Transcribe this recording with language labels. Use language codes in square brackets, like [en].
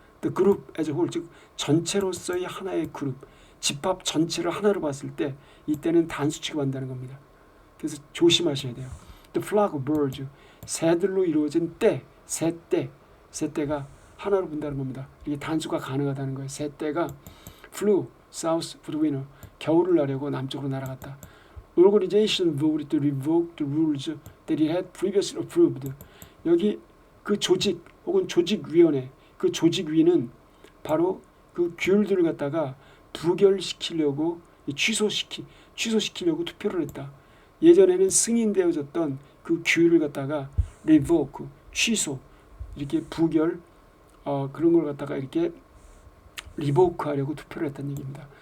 [en] The group as a whole, [ko] 즉 전체로서의 하나의 그룹, 집합 전체를 하나로 봤을 때 이때는 단수 취급한다는 겁니다. 그래서 조심하셔야 돼요. [en] The flock of birds, [ko] 새들로 이루어진 떼, 새떼가 하나로 본다는 겁니다. 이게 단수가 가능하다는 거예요. 새떼가 [en] flew south for the winter, [ko] 겨울을 나려고 남쪽으로 날아갔다. [en] Organization voted to revoke the rules that it had previously approved. [ko] 여기 그 조직 혹은 조직위원회, 그 조직위는 바로 그 규율들을 갖다가 부결시키려고 취소시키려고 투표를 했다. 예전에는 승인되어졌던 그 규율을 갖다가 revoke, 취소, 이렇게 부결, 그런 걸 갖다가 이렇게 리보크하려고 투표를 했다는 얘기입니다.